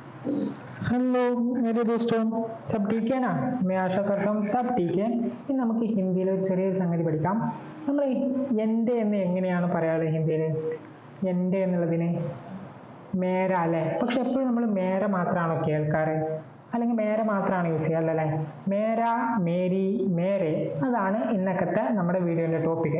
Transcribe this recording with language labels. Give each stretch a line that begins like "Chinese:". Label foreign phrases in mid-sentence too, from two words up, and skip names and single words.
Hindi: हेलो मेरे दोस्तों, सब ठीक है ना? मैं आशा करता हूँ सब ठीक है.
Malayalam: ഇനി നമുക്ക് ഹിന്ദിയിൽ ഒരു ചെറിയൊരു സംഗതി പഠിക്കാം. നമ്മൾ എൻ്റെ എന്ന് എങ്ങനെയാണ് പറയാറ് ഹിന്ദിയിൽ? എൻ്റെ എന്നുള്ളതിന് മേര അല്ലേ? പക്ഷെ എപ്പോഴും നമ്മൾ മേര മാത്രമാണോ കേൾക്കാറ്? അല്ലെങ്കിൽ മേര മാത്രമാണ് യൂസ് ചെയ്യുക അല്ലല്ലേ?
Hindi: मेरा, मेरी, मेरे,
Malayalam: അതാണ് ഇന്നത്തെ നമ്മുടെ വീഡിയോയുടെ ടോപ്പിക്.